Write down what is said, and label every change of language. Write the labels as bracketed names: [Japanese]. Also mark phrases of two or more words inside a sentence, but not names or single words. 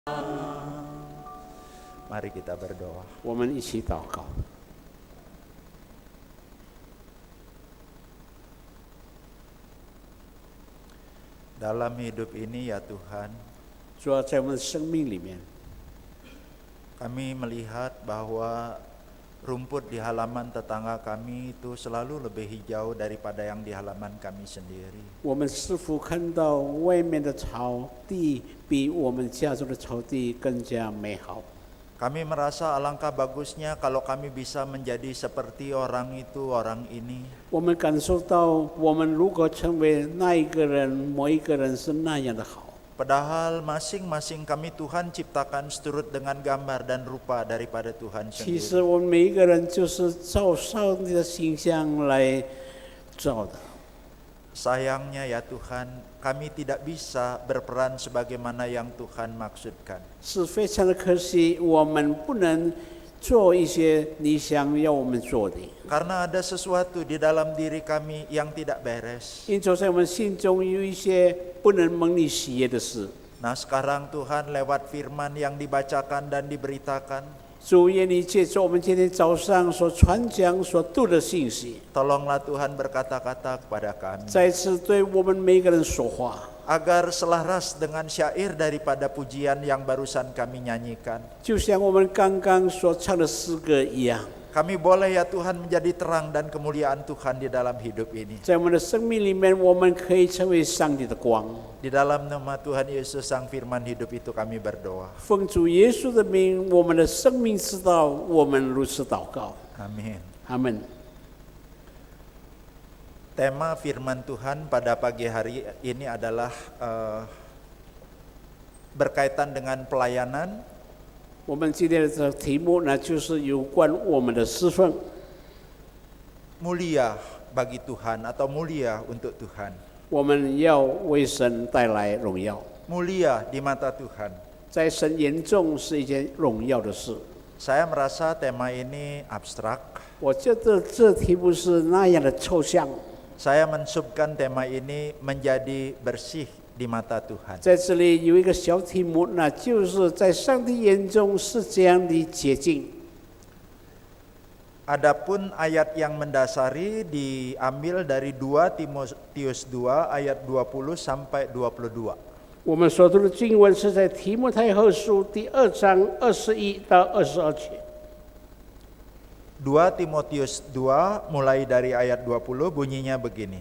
[Indonesian] Mari kita berdoa. [Chinese] 我们一起祷告。 [Indonesian] Dalam hidup ini ya Tuhan, [Chinese] 主要在我们的生命里面， [Indonesian] kami melihat bahwa rumput di halaman tetangga kami itu selalu lebih hijau daripada yang di halaman kami sendiri. [Chinese] 我们是否看到外面的草地比我们家中的草地更加美好？ [Indonesian] Kami merasa alangkah bagusnya kalau kami bisa menjadi seperti orang itu, orang ini. [Chinese] 我们感受到，我们如果成为那一个人，某一个人是那样的好。 [Indonesian] Padahal masing-masing kami Tuhan ciptakan seturut dengan gambar dan rupa daripada Tuhan [Chinese] 其 [Indonesian] sendiri. [Chinese] 实我们每一个人就是照上帝的形象来造的。 [Indonesian] Sayangnya ya Tuhan, kami tidak bisa berperan sebagaimana yang Tuhan maksudkan. [Chinese] 是非常的可惜，我们不能做一些你想要我们做的。 [Indonesian] Karena ada sesuatu di dalam diri kami yang tidak beres. [Chinese] 因着在我们心中有一些不能蒙你喜悦的事。 [Indonesian] Nah sekarang Tuhan lewat firman yang dibacakan dan diberitakan, [Chinese] 主愿你借着我们今天早上所传讲、所读的信息， [Indonesian] tolonglah Tuhan berkata-kata kepada kami, [Chinese] 再次对我们每个人说话， [Indonesian] agar selaras dengan syair daripada pujian yang barusan kami nyanyikan. [Chinese] 就像我们刚刚所唱的诗歌一样， [Indonesian] Kami boleh ya Tuhan menjadi terang dan kemuliaan Tuhan di dalam hidup ini. [Chinese] 在我们的生命里面，我们可以成为上帝的光。 [Indonesian] Di dalam nama Tuhan Yesus Sang Firman Hidup itu kami berdoa. [Chinese] 奉主耶稣的名，我们的生命之道，我们如此祷告。 [Indonesian] Amin. [Chinese] 阿门。 [Indonesian] Tema firman Tuhan pada pagi hari ini adalah berkaitan dengan pelayanan, [Chinese] 我们今天的题目呢，就是有关我们的侍奉， [Indonesian] mulia bagi Tuhan atau mulia untuk Tuhan. [Chinese] 我们要为神带来荣耀， [Indonesian] Mulia di mata Tuhan. [Chinese] 在神眼中是一件荣耀的事。 [Indonesian] Saya merasa tema ini abstrak. [Chinese] 我觉得这题目是那样的抽象。 [Indonesian] Saya mensubkan tema ini menjadi bersih di mata Tuhan. [Chinese] 在这里有一个小题目，那就是在上帝眼中是这样的洁净。 [Indonesian] Adapun ayat yang mendasari diambil dari 2 Timotius 2 ayat 20 sampai 22. [Chinese] 我们所读的经文是在提摩太后书第2章21到22节。 [Indonesian] 2 Timotius 2 mulai dari ayat 20 bunyinya begini.